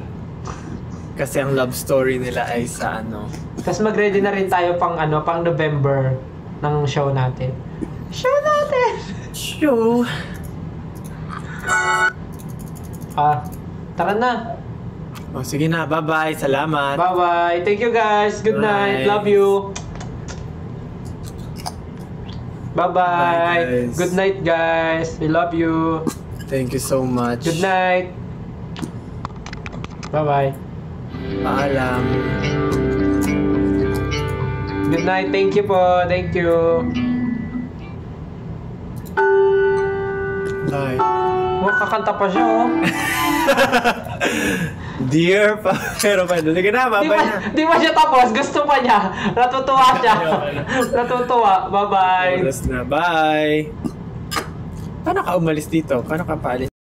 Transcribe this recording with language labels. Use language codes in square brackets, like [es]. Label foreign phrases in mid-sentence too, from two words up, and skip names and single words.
[tl] Kasi ang love story nila ay sa Tapos mag-ready na rin tayo pang November ng show natin. Show natin! show. Tara na. O sige na, bye-bye, salamat. Bye-bye. [en] Thank you guys. Good night. Bye. Love you. Bye-bye. Bye, guys. Good night, guys. We love you. Thank you so much. Good night. Bye-bye. [tl] Paalam. [en] Good night. Thank you po. Thank you. Bye. [tl] Kakanta pa siya, oh. Dear pa, pero pwede. Sige na, bye-bye na. Di ba siya tapos? Gusto pa niya. Natutuwa siya. Natutuwa. Bye-bye. Oras na, bye. Paano ka umalis dito? Paano ka paalis?